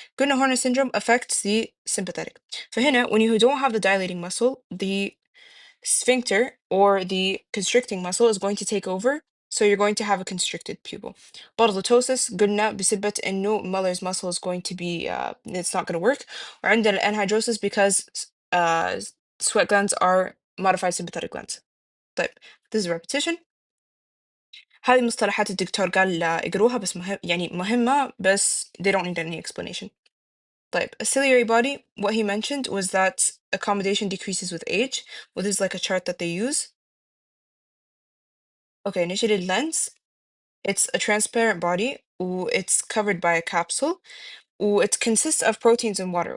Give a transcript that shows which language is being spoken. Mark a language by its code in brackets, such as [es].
[ar] قلنا [en] Horner syndrome affects the sympathetic. [ar] فهنا [en] when you don't have the dilating muscle, the sphincter or the constricting muscle is going to take over, so you're going to have a constricted pupil. [ar] برضه [en] ptosis [ar] قلنا بسبة إنه [en] Muller's muscle is going to be it's not going to work. [ar] وعندنا [en] anhidrosis because uh, sweat glands are modified sympathetic glands. [ar] طيب, [en] this is repetition. [ar] هذه مصطلحات الدكتور قال اقروها بس يعني مهمة بس [en] they don't need any explanation. [ar] طيب, [en] a ciliary body, what he mentioned was that accommodation decreases with age. Well, this is like a chart that they use. Okay, initiated lens. It's a transparent body. It's covered by a capsule. It consists of proteins and water.